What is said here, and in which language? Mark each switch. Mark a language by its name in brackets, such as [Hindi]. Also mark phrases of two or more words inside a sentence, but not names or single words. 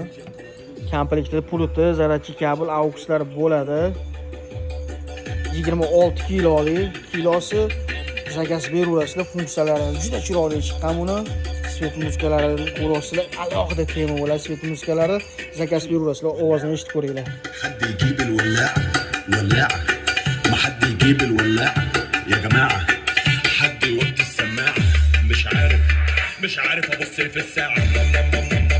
[Uzbek] Komplektda pulti, zaryadchi kabel, AUXlar bo'ladi. 26 kilolik, kilosi zakaz beraverasizlar. Funksiyalari juda chiroyli chiqqan buni. Svet musikalari ko'rasizlar, alohida tema bo'ladi. Svet musikalari zakaz beraverasizlar. Ovozini eshitib ko'ringlar. [Arabic] حد يجيب الولاعة ولاعة ما حد يجيب الولاعة يا جماعة حد يوطي السماعة مش عارف أبص في الساعة